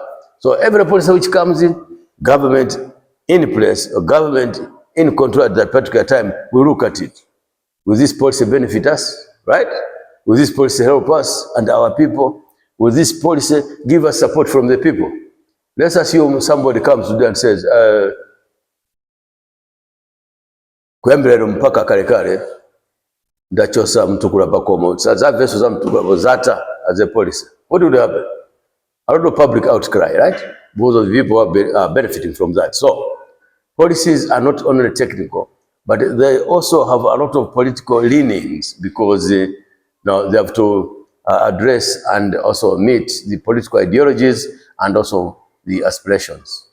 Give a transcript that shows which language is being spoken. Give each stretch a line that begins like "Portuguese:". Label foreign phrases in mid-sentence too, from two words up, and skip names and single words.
English: So every policy which comes in, government in place, or government in control at that particular time, we look at it. Will this policy benefit us, right? Will this policy help us and our people? Will this policy give us support from the people? Let's assume somebody comes today and says,
Nyanja: kwembelero mpaka kale kale ndachosa mtukula pakomo za veso za mtukula zata
English: as a policy. What would happen? A lot of public outcry, right? Because of the people are benefiting from that. So policies are not only technical, but they also have a lot of political leanings because now they have to address and also meet the political ideologies and also the aspirations.